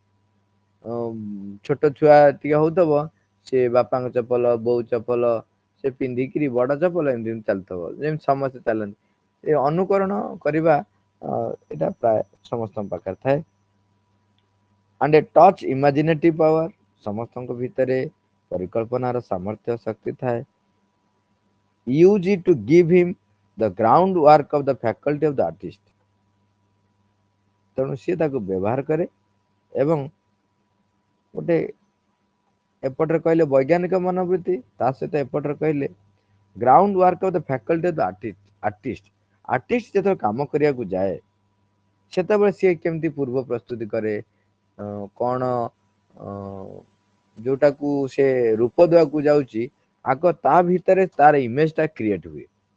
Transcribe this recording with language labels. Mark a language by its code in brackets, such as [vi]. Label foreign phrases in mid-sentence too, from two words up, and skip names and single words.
[or] ଛୋଟ ଛୁଆ ଟିକେ ହଉଥିବ, ସେ ବାପାଙ୍କ ଚପଲ, ବୋଉ ଚପଲ ସେ ପିନ୍ଧିକିରି ବଡ ଚପଲ ଏମିତି ଚାଲୁଥିବ, ଯେମିତି ସମସ୍ତେ ଚାଲନ୍ତି। ଏ ଅନୁକରଣ କରିବା ଏଇଟା ପ୍ରାୟ ସମସ୍ତଙ୍କ ପାଖରେ ଥାଏ। [en] and a touch imaginative power, [or] ସମସ୍ତଙ୍କ ଭିତରେ ପରିକଳ୍ପନାର ସାମର୍ଥ୍ୟ ଶକ୍ତି ଥାଏ। [en] use it to give him the groundwork of the faculty of the artist। [or] ତେଣୁ ସିଏ ତାକୁ ବ୍ୟବହାର କରେ, ଏବଂ ଗୋଟେ ଏପଟରେ କହିଲେ ବୈଜ୍ଞାନିକ ମନୋବୃତ୍ତି, ତା ସହିତ ଏପଟରେ କହିଲେ [en] ground work of the faculty of the artist. [or] ଆର୍ଟିଷ୍ଟ ଯେତେବେଳେ କାମ କରିବାକୁ ଯାଏ, ସେତେବେଳେ ସିଏ କେମିତି ପୂର୍ବ ପ୍ରସ୍ତୁତି କରେ, କଣ ଯୋଉଟାକୁ ସେ ରୂପ ଦେବାକୁ ଯାଉଛି, ଆଗ ତା ଭିତରେ ତାର ଇମେଜ ଟା କ୍ରିଏଟ ହୁଏ।